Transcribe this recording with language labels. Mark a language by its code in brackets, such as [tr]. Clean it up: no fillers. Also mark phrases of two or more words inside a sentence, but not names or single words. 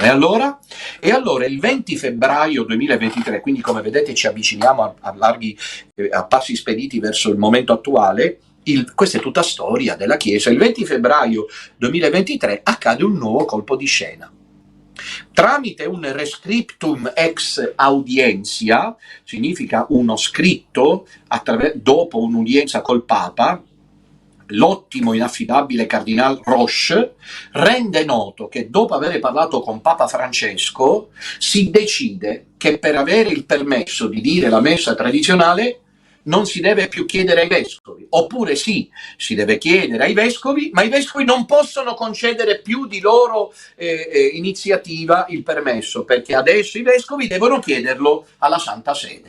[it] E allora il 20 febbraio 2023, quindi come vedete ci avviciniamo a passi spediti verso il momento attuale, questa è tutta storia della Chiesa. Il 20 febbraio 2023 accade un nuovo colpo di scena. Tramite un [la] rescriptum ex audientia, [it] significa uno scritto dopo un'udienza col Papa, l'ottimo inaffidabile cardinal Roche rende noto che dopo aver parlato con Papa Francesco si decide che per avere il permesso di dire la messa tradizionale non si deve più chiedere ai vescovi, oppure sì, si deve chiedere ai vescovi, ma i vescovi non possono concedere più di loro iniziativa il permesso, perché adesso i vescovi devono chiederlo alla Santa Sede.